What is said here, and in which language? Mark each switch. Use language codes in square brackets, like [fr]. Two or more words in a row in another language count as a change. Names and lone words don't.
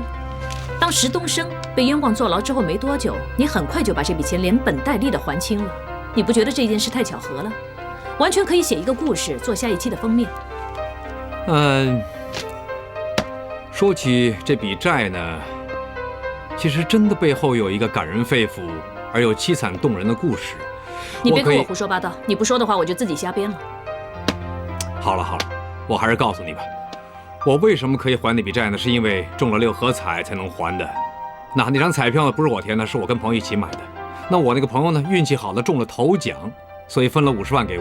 [zh] 當石東升被冤枉坐牢之後沒多久，你很快就把這筆錢連本帶利的還清了。你不覺得這件事太巧合了？完全可以寫一個故事，做下一期的封面。說起這筆債呢，其實真的背後有一個感人肺腑而又淒慘動人的故事。你別跟我胡說八道，你不說的話，我就自己瞎編了。好了，我還是告訴你吧，我為什麼可以還那筆債呢？是因為中了6合彩才能還的。那張彩票呢，不是我填的，是我跟朋友一起買的。那我那個朋友呢，運氣好了中了頭獎，所以分了50萬給我。